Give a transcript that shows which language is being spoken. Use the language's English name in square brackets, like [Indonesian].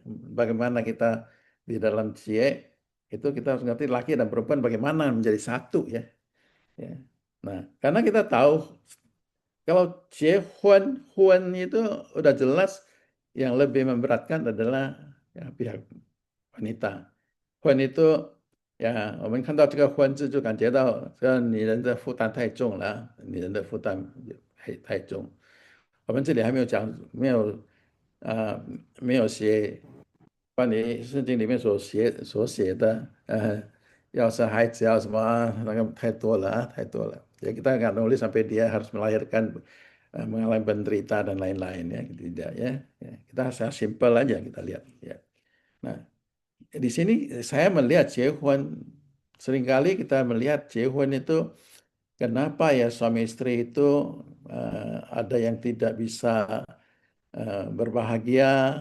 [Indonesian] Bagaimana kita di dalam cie itu kita harus ngerti laki dan perempuan bagaimana menjadi satu ya. Ya. Nah, karena kita tahu kalau cie huan itu udah jelas yang lebih memberatkan adalah ya, pihak wanita。 [Chinese] 婚itu呀，我们看到这个"婚"字，就感觉到这女人的负担太重了，女人的负担太重。我们这里还没有讲，呃没有写关于圣经里面所写的，要生孩子要什么那个太多了啊，太多了。 [Indonesian] Ya kita nggak nulis sampai dia harus melahirkan, mengalami penderita dan lain-lain ya, tidak ya. Ya, kita harus simpel aja kita lihat ya. Nah, di sini saya melihat Huan, seringkali kita melihat Huan itu kenapa ya suami istri itu ada yang tidak bisa berbahagia